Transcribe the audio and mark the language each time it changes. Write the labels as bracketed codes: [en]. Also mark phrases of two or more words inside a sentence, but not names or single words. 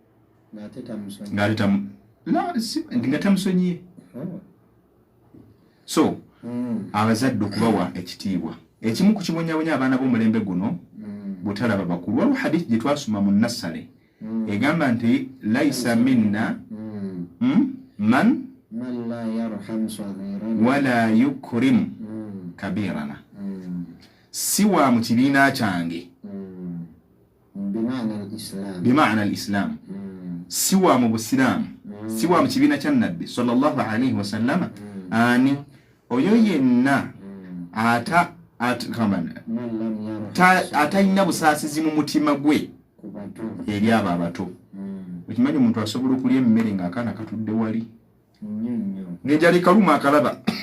[lg] nga tamusonyiye so abazadde okubawa ekitiibwa ekimu ku kibonyabonya abaana b'omulembe guno butalaba bakulu waliwo hadisi gye twasoma mu Nassale egamba nti [ar] ليس منا من لا يرحم صغيرنا ولا يكرم كبيرنا [lg] si wa mu kibiina kyange [ar] بمعنى الإسلام [lg] si wa mu busiraamu si wa mu kibiina kya nabbi [ar] صلى الله عليه وسلم [lg] ani oyo yenna atalina busaasizi mu mutima gwe eri abo abato okimanyi omuntu asobola okulya emmere ng'akaana katudde wali ng'enjala ekaluma akalaba